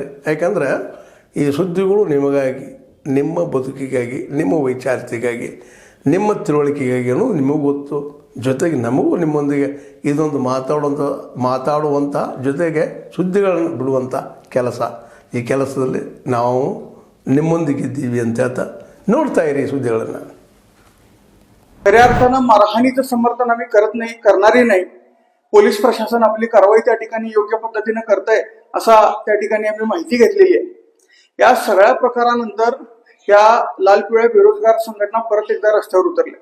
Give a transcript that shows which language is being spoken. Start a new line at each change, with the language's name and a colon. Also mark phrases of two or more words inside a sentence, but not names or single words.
Kannada: ಯಾಕಂದರೆ ಈ ಸುದ್ದಿಗಳು ನಿಮಗಾಗಿ, ನಿಮ್ಮ ಬದುಕಿಗಾಗಿ, ನಿಮ್ಮ ವೈಚಾರಿಕೆಗಾಗಿ, ನಿಮ್ಮ ತಿಳುವಳಿಕೆಗಾಗಿ ಅನ್ನೋದು ನಿಮಗೂ ಗೊತ್ತು. ಜೊತೆಗೆ ನಮಗೂ ನಿಮ್ಮೊಂದಿಗೆ ಇದೊಂದು ಮಾತಾಡುವಂಥ ಜೊತೆಗೆ ಸುದ್ದಿಗಳನ್ನು ಬಿಡುವಂಥ ಕೆಲಸ. ಈ ಕೆಲಸದಲ್ಲಿ ನಾವು ನಿಮ್ಮೊಂದಿಗಿದ್ದೀವಿ ಅಂತ ಹೇಳ್ತಾ ನೋಡ್ತಾ ಇರಿ ಸುದ್ದಿಗಳನ್ನು.
Marathi: खऱ्या अर्थानं मारहाणीचं समर्थन आम्ही करत नाही, करणारही नाही. पोलीस प्रशासन आपली कारवाई त्या ठिकाणी योग्य पद्धतीने करतंय असा त्या ठिकाणी आम्ही माहिती घेतलेली आहे. या सगळ्या प्रकारानंतर या लाल पिवळ्या बेरोजगार संघटना परत एकदा रस्त्यावर उतरल्या.